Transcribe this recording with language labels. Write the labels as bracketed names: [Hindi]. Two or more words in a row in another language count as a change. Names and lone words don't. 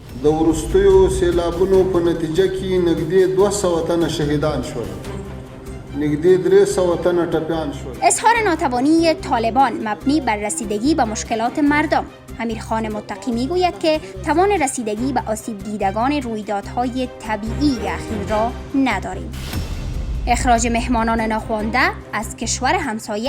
[Pashto] د وروستیو سیلابونو په نتیجه کې نږدې 200 تنه شهیدان شول. نږدې 300 تنه ټپیان شول. [Persian] اظهار ناتوانی طالبان مبنی بر رسیدگی به مشکلات مردم. امیرخان متقی میگوید که توان رسیدگی به آسیب دیدگان رویدادهای طبیعی اخیر را نداریم. اخراج مهمانان ناخوانده از کشور همسایه.